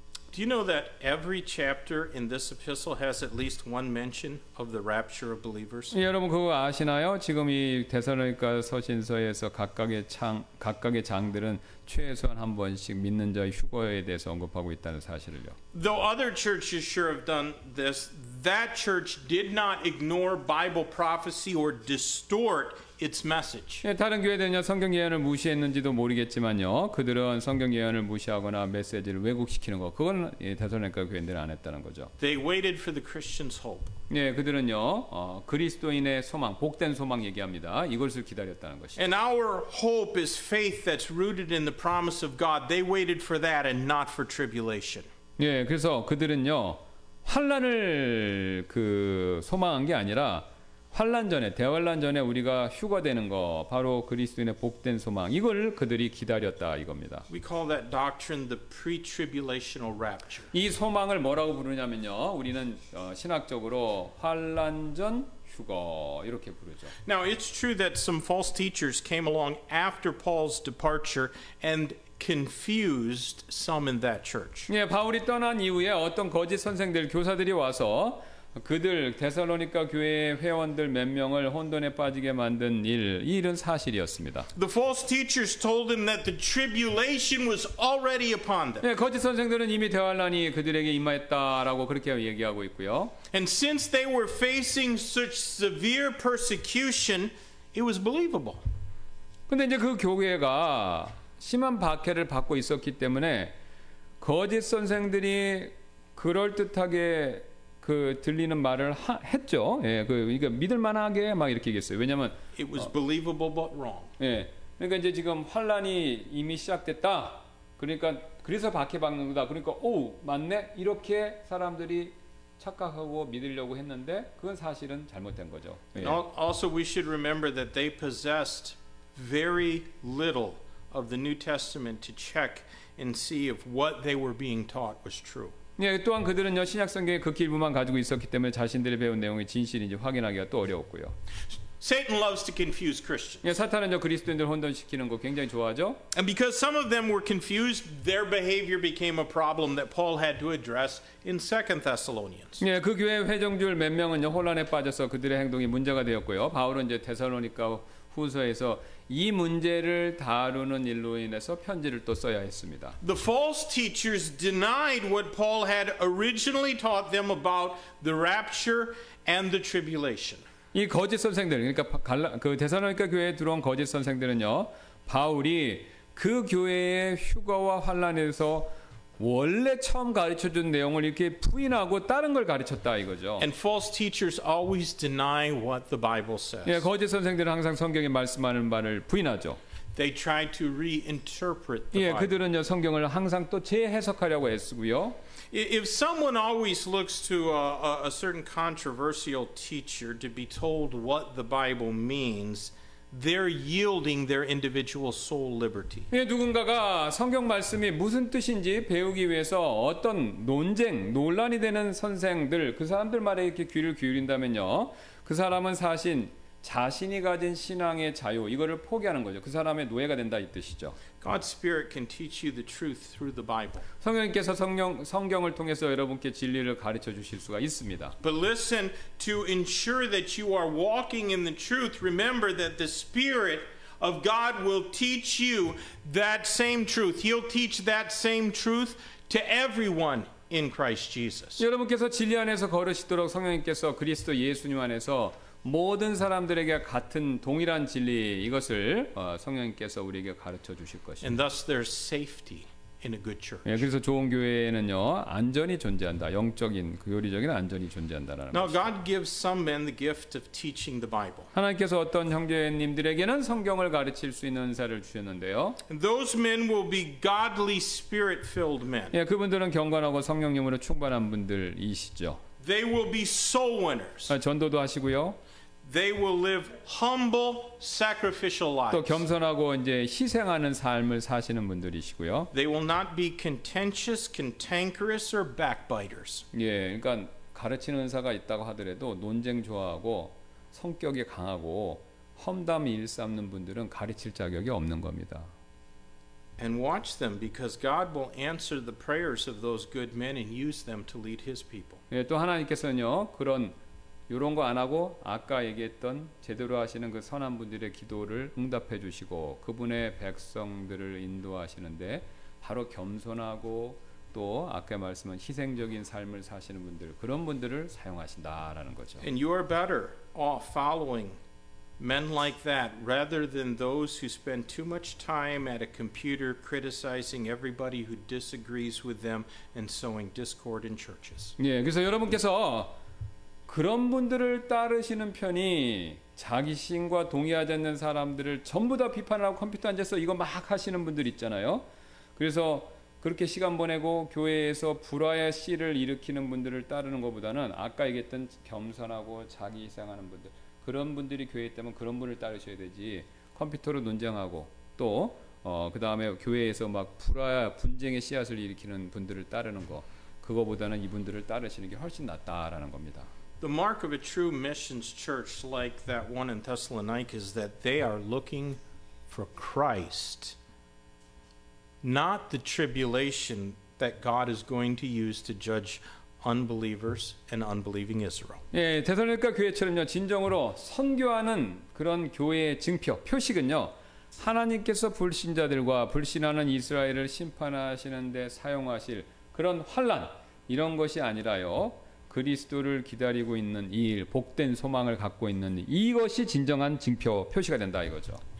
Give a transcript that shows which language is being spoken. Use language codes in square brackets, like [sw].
[en] Do you know that every chapter in this epistle has at least one mention of the rapture of believers? [ko] 여러분 그거 아시나요? 지금 이 데살로니가 서신서에서 각각의 장들은 최소한 한 번씩 믿는 자의 휴거에 대해서 언급하고 있다는 사실을요. [en] Though other churches sure have done this, that church did not ignore Bible prophecy or distort its message. [ko] 예, 다른 교회들은요 성경 예언을 무시했는지도 모르겠지만요 그들은 성경 예언을 무시하거나 메시지를 왜곡시키는 거 그건 데살로니가 교회들은 안 했다는 거죠. [en] They waited for the Christian's hope. [ko] 예, 그들은요 그리스도인의 소망, 복된 소망 얘기합니다. 이것을 기다렸다는 것이죠. [en] And our hope is faith that's rooted in the promise of God. They waited for that and not for tribulation. [ko] 예, 그래서 그들은요 환란을 소망한 게 아니라 환란 전에 대환란 전에 우리가 휴거되는 거 바로 그리스도인의 복된 소망 이걸 그들이 기다렸다 이겁니다. [en] We call that doctrine the pre-tribulational rapture. [ko] 이 소망을 뭐라고 부르냐면요 우리는 신학적으로 환란 전 휴거 이렇게 부르죠. [en] Now, it's true that some false teachers came along after Paul's departure and confused some in that church. [ko] 예, 바울이 떠난 이후에 어떤 거짓 선생들, 교사들이 와서 그들 데살로니가 교회의 회원들 몇 명을 혼돈에 빠지게 만든 이 일은 사실이었습니다. [en] The false teachers told them that the tribulation was already upon them. [ko] 예, 거짓 선생들은 이미 대환란이 그들에게 임하였다라고 그렇게 얘기하고 있고요. [en] And since they were facing such severe persecution, it was believable. [ko] 근데 이제 그 교회가 심한 박해를 받고 있었기 때문에 거짓 선생들이 그럴듯하게 그 들리는 말을 했죠. 예, 그러니까 믿을 만하게 막 이렇게 얘기했어요. 왜냐면 [en] It was believable but wrong. [ko] 예. 그러니까 이제 지금 환란이 이미 시작됐다. 그러니까 그래서 박해받는 거다. 그러니까 오, 맞네. 이렇게 사람들이 착각하고 믿으려고 했는데 그건 사실은 잘못된 거죠. 예. [en] Also, we should remember that they possessed very little of the New Testament to check and see if what they were being taught was true. [ko] 예, 또한 그들은요 신약 성경의 극히 일부만 가지고 있었기 때문에 자신들이 배운 내용이 진실인지 확인하기가 또 어려웠고요. [en] Satan loves to confuse Christians. [ko] 예, 사탄은요 그리스도인들 혼돈시키는 거 굉장히 좋아하죠. [en] And because some of them were confused, their behavior became a problem that Paul had to address in 2 Thessalonians. [ko] 예, 그 교회 회중들 몇 명은요 혼란에 빠져서 그들의 행동이 문제가 되었고요. 바울은 이제 데살로니가 후서에서 이 문제를 다루는 일로 인해서 편지를 또 써야 했습니다. [en] The false teachers denied what Paul had originally taught them about the rapture and the tribulation. [ko] 이 거짓 선생들, 그러니까 그 데살로니가 교회에 들어온 거짓 선생들은요, 바울이 그 교회의 휴거와 환란에서 원래 처음 가르쳐준 내용을 이렇게 부인하고 다른 걸 가르쳤다 이거죠. [en] And false teachers always deny what the Bible says. [ko] 예, 거짓 선생들은 항상 성경에 말씀하는 바를 부인하죠. [en] They try to reinterpret the [ko] 예, [en] Bible. [ko] 그들은요 성경을 항상 또 재해석하려고 애쓰고요. [en] If someone always looks to a certain controversial teacher to be told what the Bible means, they're yielding their individual soul liberty. [ko] 예, 누군가가 성경 말씀이 무슨 뜻인지 배우기 위해서 어떤 논쟁, 논란이 되는 선생들, 그 사람들 말에 이렇게 귀를 기울인다면요, 그 사람은 사실 자신이 가진 신앙의 자유, 이거를 포기하는 거죠. 그 사람의 노예가 된다 이 뜻이죠. [en] God's Spirit can teach you the truth through the Bible. [ko] 성령님께서 성경을 통해서 여러분께 진리를 가르쳐 주실 수가 있습니다. [en] But listen, to ensure that you are walking in the truth, remember that the Spirit of God will teach you that same truth. He'll teach that same truth to everyone in Christ Jesus. [ko] 여러분께서 진리 안에서 걸으시도록 성령님께서 그리스도 예수님 안에서 모든 사람들에게 같은 동일한 진리 이것을 성령님께서 우리에게 가르쳐 주실 것입니다. [en] And thus there's safety in a good church. [ko] 예, 그래서 좋은 교회에는요 안전이 존재한다. 영적인 교리적인 안전이 존재한다라는 [en] Now [ko] 것입니다. [en] God gives some men the gift of teaching the Bible. [ko] 하나님께서 어떤 형제님들에게는 성경을 가르칠 수 있는 은사를 주셨는데요. [en] And those men will be godly spirit-filled men. [ko] 예, 그분들은 경건하고 성령님으로 충만한 분들이시죠. [en] They will be soul winners. [ko] 전도도 하시고요. [en] They will live humble, sacrificial [ko] 또 [en] lives. [ko] 겸손하고 이제 희생하는 삶을 사시는 분들이시고요. [en] They will not be contentious, cantankerous, or backbiters. [ko] 예, 그러니까 가르치는 은사가 있다고 하더라도 논쟁 좋아하고 성격이 강하고 험담 일삼는 분들은 가르칠 자격이 없는 겁니다. [en] And watch them, because God will answer the prayers of those good men and use them to lead His people. [ko] 예, 또 하나님께서는요 그런 이런 거 안 하고 아까 얘기했던 제대로 하시는 그 선한 분들의 기도를 응답해 주시고 그분의 백성들을 인도하시는데 바로 겸손하고 또 아까 말씀한 희생적인 삶을 사시는 분들 그런 분들을 사용하신다라는 거죠. [en] And you are better off following men like that rather than those who spend too much time at a computer criticizing everybody who disagrees with them and sowing discord in churches. [ko] 예, 그래서 여러분께서 그런 분들을 따르시는 편이 자기 신과 동의하지 않는 사람들을 전부 다 비판하고 컴퓨터 앉아서 이거 막 하시는 분들 있잖아요. 그래서 그렇게 시간 보내고 교회에서 불화의 씨를 일으키는 분들을 따르는 것보다는 아까 얘기했던 겸손하고 자기 희생하는 분들 그런 분들이 교회에 있다면 그런 분을 따르셔야 되지 컴퓨터로 논쟁하고 또 그 다음에 교회에서 막 불화 분쟁의 씨앗을 일으키는 분들을 따르는 거 그거보다는 이분들을 따르시는 게 훨씬 낫다라는 겁니다. [en] The mark of a true missions church like that one in Thessalonica is that they are looking for Christ, not the tribulation that God is going to use to judge unbelievers and unbelieving Israel. [ko] 예, 데살로니가 교회처럼요, 진정으로 선교하는 그런 교회의 증표, 표식은요, 하나님께서 불신자들과 불신하는 이스라엘을 심판하시는 데 사용하실 그런 환난, 이런 것이 아니라요, 그리스도를 기다리고 있는 이 일, 복된 소망을 갖고 있는 이것이 진정한 증표, 표시가 된다 이거죠.